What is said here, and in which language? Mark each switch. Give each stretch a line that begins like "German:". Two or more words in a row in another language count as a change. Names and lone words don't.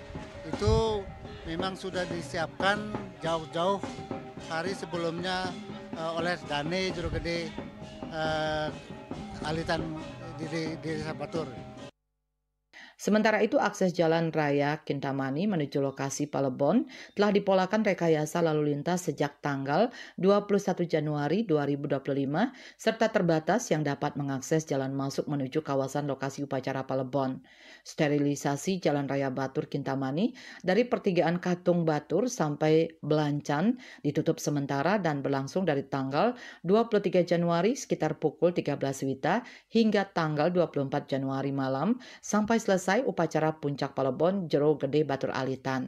Indonesian: Itu memang sudah disiapkan jauh-jauh hari sebelumnya oleh Dani Jero Gede Alitan di Desa Batur. Sementara itu, akses jalan raya Kintamani menuju lokasi Palebon telah dipolakan rekayasa lalu lintas sejak tanggal 21 Januari 2025 serta terbatas yang dapat mengakses jalan masuk menuju kawasan lokasi upacara Palebon. Sterilisasi jalan raya Batur Kintamani dari pertigaan Katung Batur sampai Belancan ditutup sementara dan berlangsung dari tanggal 23 Januari sekitar pukul 13 WITA hingga tanggal 24 Januari malam sampai selesai upacara puncak Palebon Jero Gede Batur Alitan.